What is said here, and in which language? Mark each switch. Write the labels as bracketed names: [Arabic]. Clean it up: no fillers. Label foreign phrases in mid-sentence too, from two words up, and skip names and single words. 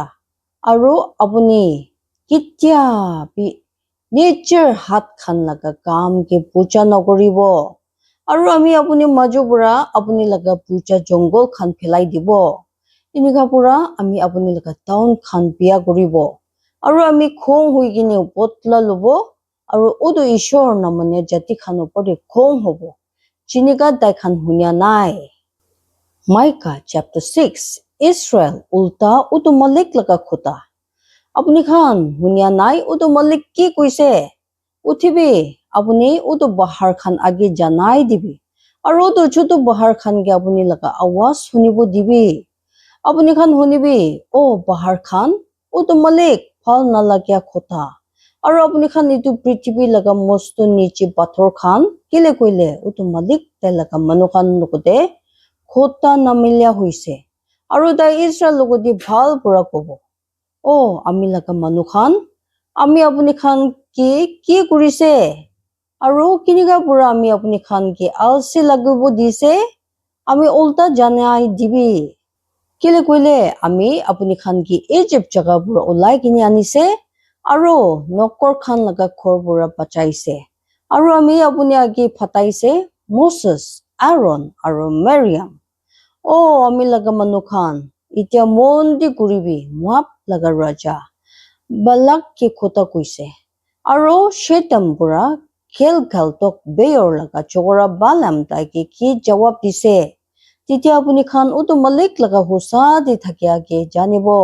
[Naga Pidgin] aru apuni kitya bi nature hat khan laga kam ke puja nagoribo aru ami apuni majubura apuni laga puja jongol khan phelai dibo inika pura ami apuni laga town khan bia koribo aru ami khong hui gine potla lobo aru udu ishor namane jati khan opor de khong hobo chinika dai khan hunya nai Micah chapter 6 Israel ulta udu malik laga khuta apuni khan hunya nai udu malik ki koise uthibi apuni udu bahar khan age janai dibi aru udu chutu bahar khan ge apuni laga awaz sunibo dibi apuni khan hunibi o bahar khan udu malik phal nalagya khuta aru apuni khan itu prithibhi laga mosto niche pathor khan kile koile utu malik tai laga manu khan lokote khota namilya hoise aru dai Israel logodi bhal pura kobo o ami laga manu khan আমি আপুনি খান কি কৰিছে আৰু কিনিকা পুৰা আমি আপুনি খান কি আলসি লাগিব দিছে আমি উল্টা জানাই দিবি কেলে কইলে আমি আপুনি খান কি ইজিপ্ত জাগা পুৰা ওলাই কিনি আনিছে আৰু নকৰ খান লগা ঘৰ পুৰা বাচাইছে আৰু আমি আপুনি আগে ফাটাইছে মোছেছ আৰন আৰু মাৰিয়াম আমি লগা মানুহ খান এতিয়া মন্দি কৰিবি মাপ লগা ৰাজা বালাক কি কথা কৈছে আৰু শেতাম পুৰা খেল তক বেয়ৰ লগা চগৰা বালাম তাইকে কি জবাব দিছে তেতিয়া আপুনি খান উটো মালিক লগা হুচা দি থাকিয়াকে জানিব